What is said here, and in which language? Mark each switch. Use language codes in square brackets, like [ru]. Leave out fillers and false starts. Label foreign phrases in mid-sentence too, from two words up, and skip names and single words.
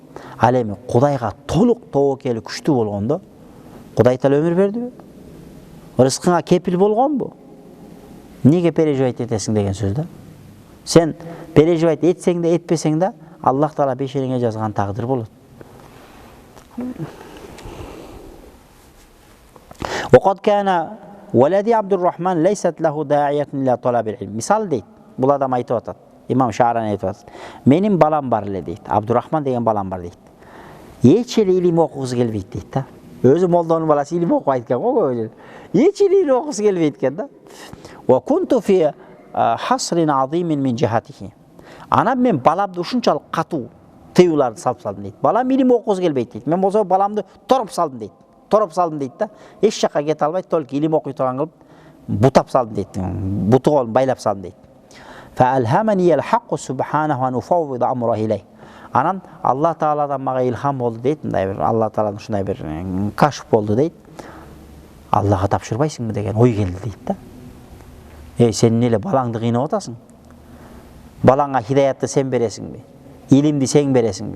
[ky] Ал эми Кудайга толук тобокели күчтүү болгондо, Кудай Таала өмүр бердиби? Рызкыңа кепил болгонбу? Неге переживать этесиң деген сөз да. Сен переживать этсең да, этпесең да, Аллах Таала бешериңе жазган тагдыр болот. [ar] وقد كان ولدي عبد الرحمن ليست له داعية إلى طلب العلم. [ky] Мисал дейт. Бул адам айтып атат. Имам Шахрани айтып атат. Менин балам бар эле дейт. Абдурахман деген балам бар дейт. Эч эле илим окугусу келбейт дейт да. Өзү молдонун баласы илим окуп экен го көп эле. Эч эле илим окугусу келбейт экен да. [ar] وكنت في حصر عظيم من جهته. [ky] Анан мен баламды ушунчалык катуу тыюуларды салып салдым дейт. Балам илим окугусу келбейт дейт. Мен болсо баламды тороп салдым дейт. Тороп салдым дейт да. Эч жакка кете албайт, толук илим окуй турган кылып бутап салдым дейт. Буту колун байлап салдым дейт. [ar] فألهمني الحق سبحانه ونفوض أمره إليه. [ky] Анан Алла Тааладан мага илхам болду дейт. Мындай бир Алла Тааладан ушундай бир кашф болду дейт. Аллага тапшырбайсыңбы деген ой келди дейт да. Сен эле балаңды кыйнап атасың? Балаңа хидаятты сен бересиңби? Илимди сен бересиңби?